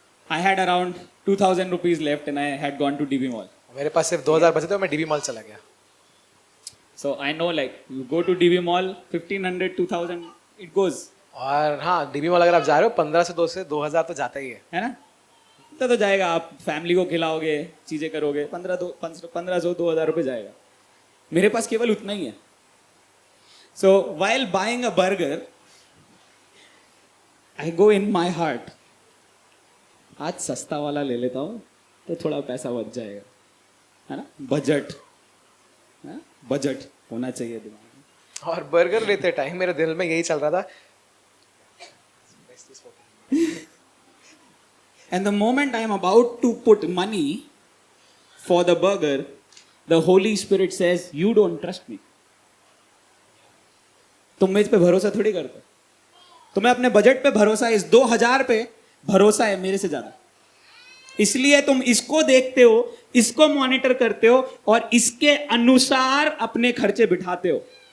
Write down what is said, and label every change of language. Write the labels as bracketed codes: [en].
[en] I had around 2,000 rupees left and I had gone to DB Mall. [hi] मेरे पास सिर्फ 2000 बचे थे और मैं डीबी मॉल चला गया। [en] So I know like you go to DB Mall, 1,500, 2,000, it goes. [hi] और हाँ, डीबी मॉल अगर आप जा रहे हो 15 से 2000 तो जाता ही है ना? तो जाएगा, आप फैमिली को खिलाओगे, चीजें करोगे, 1500 2000 रुपए जाएगा। मेरे पास केवल उतना ही है। [en] So while buying a burger, I go in my heart, [hi] आज सस्ता वाला ले लेता हूँ तो थोड़ा पैसा बच जाएगा, है ना? बजट, बजट होना चाहिए दिमाग में। और बर्गर लेते टाइम मेरे दिल में यही चल रहा था। [en] And the moment I am about to put money for the burger, the Holy Spirit says, "You don't trust me." [hi] तुम मेरे पे भरोसा थोड़ी करते, तुम्हें अपने बजट पे भरोसा है, इस 2000 पे भरोसा है मेरे से ज्यादा, इसलिए तुम इसको देखते हो, इसको मॉनिटर करते हो और इसके अनुसार अपने खर्चे बिठाते हो।